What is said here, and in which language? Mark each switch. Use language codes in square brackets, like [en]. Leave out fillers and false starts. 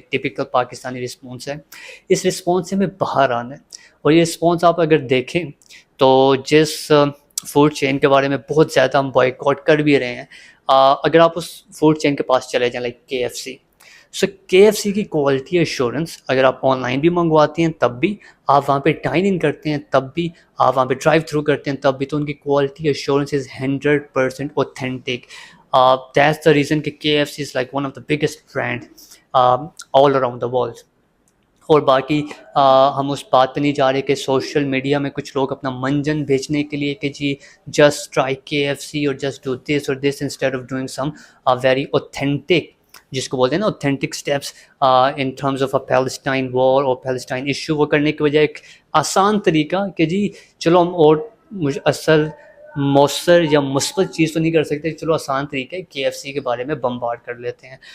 [ur] ایک typical Pakistani response ہے. اس response سے ہمیں باہر آنا ہے, اور یہ رسپانس آپ اگر دیکھیں تو جس فوڈ چین کے بارے میں بہت زیادہ ہم بائیکاٹ کر بھی رہے ہیں, اگر آپ اس فوڈ چین کے پاس چلے جائیں لائک KFC, سو KFC کی کوالٹی ایشورنس اگر آپ آن لائن بھی منگواتے ہیں تب بھی, آپ وہاں پہ ڈائن ان کرتے ہیں تب بھی, آپ وہاں پہ ڈرائیو تھرو کرتے ہیں تب بھی, تو ان کی quality assurance [en] Is 100% authentic. That's the reason کہ KFC is like one of the biggest brand all around the world. [ur] اور باقی ہم اس بات پہ نہیں جا رہے کہ سوشل میڈیا میں کچھ لوگ اپنا منجن بیچنے کے لیے کہ جی [en] just try KFC اور just do this [ur] اور دس instead of doing some very authentic, جس کو بولتے ہیں نا authentic steps in terms of a Palestine وار اور پیلسٹائن ایشو، وہ کرنے کی وجہ ایک آسان طریقہ کہ جی چلو ہم اور اصل مؤثر یا مثبت چیز تو نہیں کر سکتے، چلو آسان طریقہ ہے KFC کے بارے میں بمبارڈ کر لیتے ہیں.